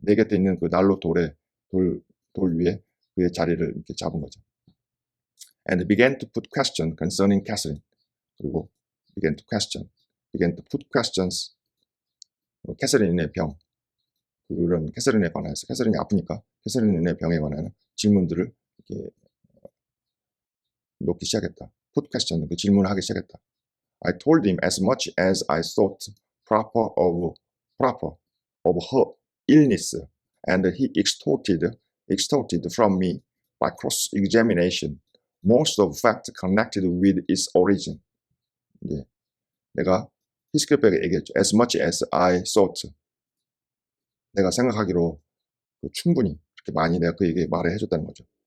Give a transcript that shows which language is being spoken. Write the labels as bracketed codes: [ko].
[ko] 내 곁에 있는 그 난로 돌 위에 그의 자리를 이렇게 잡은 거죠. [en] And began to put questions concerning Catherine. [ko] 그리고 [en] began to put questions. [ko] 캐서린의 병, 그런 캐서린에 관해서, 캐서린이 아프니까 캐서린의 병에 관한 질문들을 이렇게 놓기 시작했다. [en] put question, [ko] 그 질문을 하기 시작했다. [en] I told him as much as I thought proper of her illness, and he extorted from me by cross-examination most of facts connected with its origin. [ko] 예, 내가 히스클리프에게 얘기했죠. [en] As much as I thought. [ko] 내가 생각하기로 충분히 그렇게 많이 내가 그에게 말을 해줬다는 거죠.